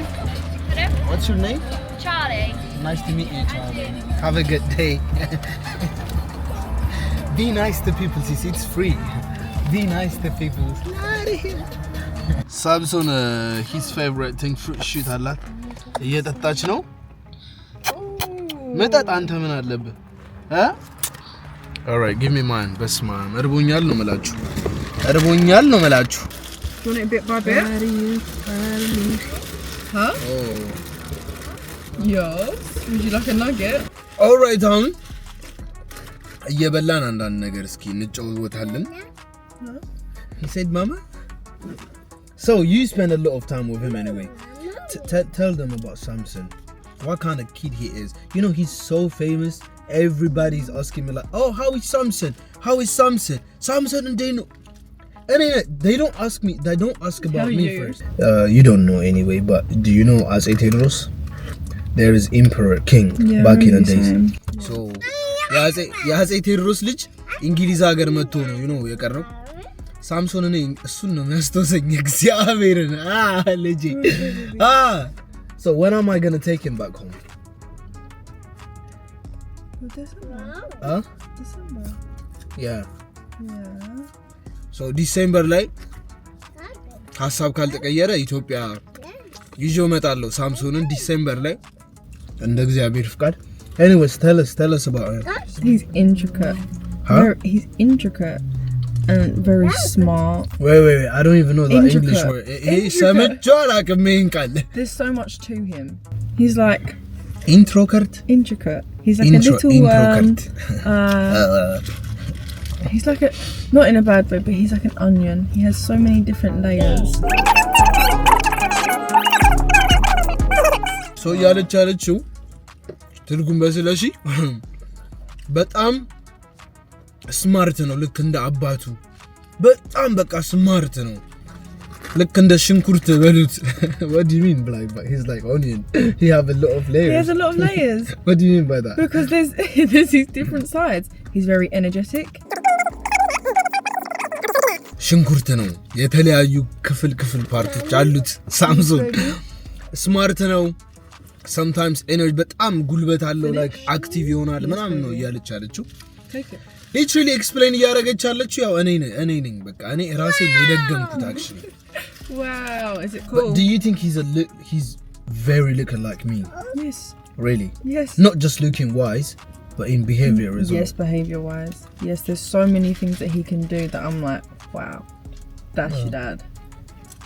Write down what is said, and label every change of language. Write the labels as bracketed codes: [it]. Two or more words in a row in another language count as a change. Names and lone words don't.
[en] Hello? What's your name? Charlie. Nice to meet you, Charlie. Have a good day. Be nice to people, sis. It's free. Be nice to people. Samson, his favorite thing, fruit shoot [am] አላት እየጠጣች ነው። መጠጥ አንተ ምን አለብህ? [en] All right, give me mine. [am] በስመ አብ እርቦኛል ነው የምላችሁ። [en] Do you want it bit by bit? Huh? Oh. Yes. Would you like a nugget? All right, [am] አሁን እየበላን አንዳንድ ነገር እስኪ እንጫወታለን። [en] He said, Mama? So, you spend a lot of time with him anyway. Tell them about Samson. What kind of kid he is. You know, he's so famous. Everybody's asking me like, oh, how is Samson? How is Samson? Samson and they know. And they don't ask me. They don't ask about me first. You don't know anyway, but do you know as Tedros? There is Emperor King back in the days. So, [am] የአፄ ቴዎድሮስ ልጅ እንግሊዝ ሀገር መጥቶ ነው [en] you know [am] የቀረው ሳምሶን እኔ እሱን ነው የሚያስተውሰኝ እግዚአብሔርን ልጄ [en] so when am I going to take him back home? December. Yeah. So December [am] ላይ ሐሳብ ካልተቀየረ ኢትዮጵያ ይዤው እመጣለሁ ሳምሶንን ዲሴምበር ላይ እንደ እግዚአብሔር ፍቃድ. [en] Anyways, tell us about him. He's intricate. Huh? He's intricate and very smart. Wait. I don't even know the Intricate. English word. [am] ሰምቼው አላውቅም ይሄን ቃል. [en] There's so much to him. He's like Intricate. He's like a little Intricate. he's like a, not in a bad way, but he's like an onion. He has so many different layers. [am] So ያለችው ትርጉም በስለሺ በጣም ስማርት ነው ልክ እንደ አባቱ በጣም በቃ ስማርት ነው ልክ እንደ ሽንኩርት በሉት. [en] What do you mean like he's like onion? He have a lot of layers. He has a lot of layers. What do you mean by that? Because there's these different sides. He's very energetic. [am] ሽንኩርት ነው የተለያዩ ክፍል ፓርቶች አሉት ሳምሶን ስማርት ነው. [en] Sometimes energy [am] በጣም ጉልበት አለው [en] like active [am] ይሆናል ምናምን ነው እያለች አለችው. [en] Take it. Literally explain [am] እያደረገች አለችው ያው እኔ ነኝ በቃ እኔ ራሴ የደገምኩት actually. [en] Wow, is it cool? But do you think he's very looking like me? Yes. Really? Yes. Not just looking wise, but in behavior as well. Yes, behavior wise. Yes, there's so many things that he can do that I'm like, wow, that's your dad.